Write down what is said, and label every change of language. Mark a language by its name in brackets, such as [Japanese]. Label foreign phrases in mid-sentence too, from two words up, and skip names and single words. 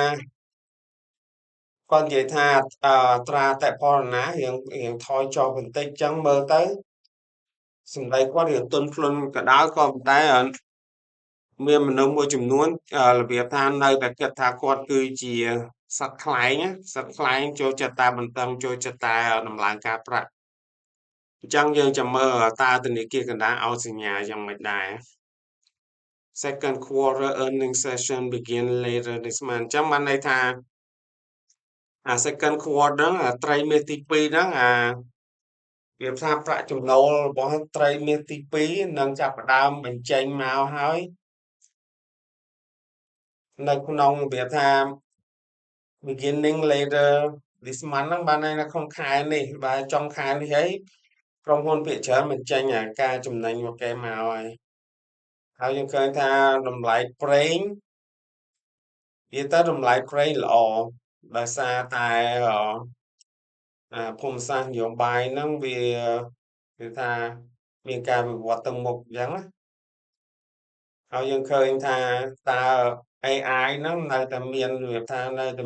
[Khmer] អត្រាអតិផរណារៀងថយចុះបន្តិចចឹងមើលទៅសម្ដីគាត់រៀងទន់ភ្លន់ក៏ដោយក៏ប៉ុន្តែមានមនុស្សមួយចំនួន របៀបថានៅតែគិតថាគាត់គឺជាសត្វខ្លែងណាសត្វខ្លែងចូលចិត្តតែបន្តឹងចូលចិត្តតែដំឡើងការប្រាក់អញ្ចឹងយើងចាំមើលតើធនាគារកណ្ដាលឲ្យសញ្ញាយ៉ាងម៉េចដែរ [English] Second quarter earning session begin later this month [Khmer] អញ្ចឹងបានន័យថា [English] second quarter [Khmer] ហ្នឹងត្រីមាសទី2ហ្នឹងវាថាប្រាក់ចំណូលរបស់ត្រីមាសទី2នឹងចាប់ផ្ដើមបញ្ចេញមកហើយ នៅក្នុងវាថា [English] beginning later this month [Khmer] ហ្នឹងបានន័យនៅក្នុងខែនេះបើចុងខែនេះហើយក្រុមហ៊ុនភាគច្រើនបញ្ចេញការចំណេញរបស់គេមកហើយយើងឃើញថាតម្លៃប្រេងនិយាយទៅតម្លៃប្រេងល្អដោយសារតែ ភូមិសាស្ត្រនយោបាយហ្នឹងវាគឺថាមានការវិវត្តទៅមុខអញ្ចឹងណាហើយយើងឃើញថាតើ AI ហ្នឹងនៅតែមានរបៀបថានៅតែ